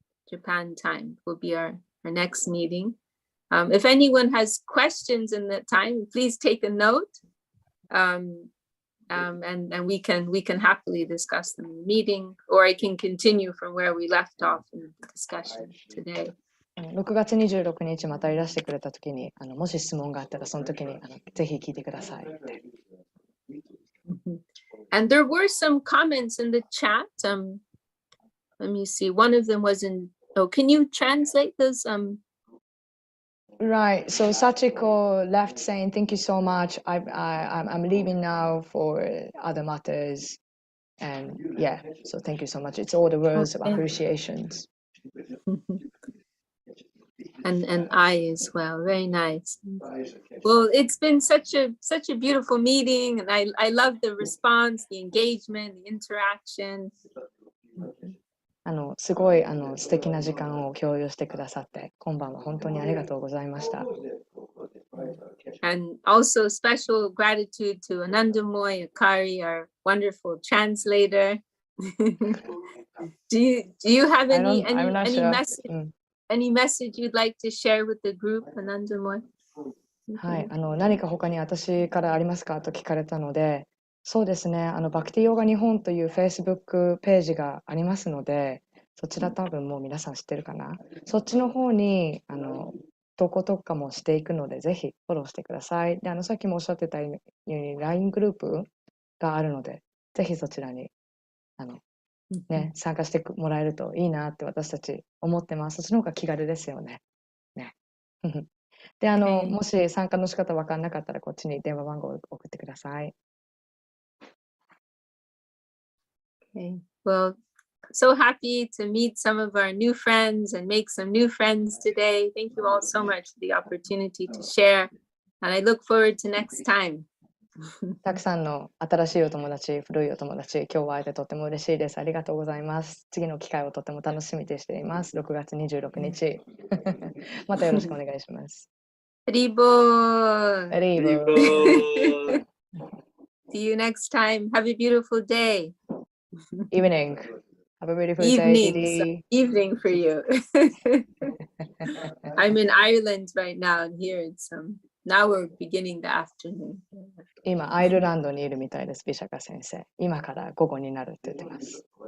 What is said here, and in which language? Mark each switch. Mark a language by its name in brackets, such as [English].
[English] Japan time will be our next meeting. If anyone has questions in that time, please take a note. And we can happily discuss them in the meeting, or I can continue from where we left off in the discussion today. [Japanese] 6月26日またいらしてくれたときにもし質問があったらその時にぜひ聞いてください。 [English] And there were some comments in the chat. Let me see. One of them was in. Oh, can you translate those? Right. So Sachiko left saying, "Thank you so much. I'm leaving now for other matters." And yeah, so thank you so much. It's all the words of Okay. appreciations. And I as well. Very nice. Well, it's been such a beautiful meeting, and I love the response, the engagement, the interaction. [Japanese] すごい素敵な時間を共有してくださって、今晩は本当にありがとうございました。 [English] And also special gratitude to Anandamoy Akari, our wonderful translator. do you have any I'm not sure. any message you'd like to share with the group, Anandamoy? [Japanese] はい、何か他に私からありますかと聞かれたので、そうですね、バクティヨガ日本という Facebook ページがありますので、そちら多分もう皆さん知ってるかな。そっちの方に、投稿とかもしていくので、ぜひフォローしてください。で、さっきもおっしゃってたように、LINE グループがあるので、ぜひそちらに、参加してもらえるといいなって私たち思ってます。そっちの方が気軽ですよね。ね。で、もし参加の仕方分かんなかったら、こっちに電話番号を送ってください。 [English] Okay. Well, so happy to meet some of our new friends and make some new friends today. Thank you all so much for the opportunity to share. And I look forward to next time. [Japanese] たくさんの新しいお友達、古いお友達、今日は会えてとても嬉しいです。ありがとうございます。次の機会をとても楽しみにしています。6月26日。またよろしくお願いします。 [English] Haribo. Haribo. See you next time. Have a beautiful day. Evening. Have a beautiful Evening. day. Evening for you. I'm in Ireland right now, and here it's now we're beginning the afternoon. [Japanese] 今、アイルランドにいるみたいです、ビシャカ先生。今から午後になるって言ってます。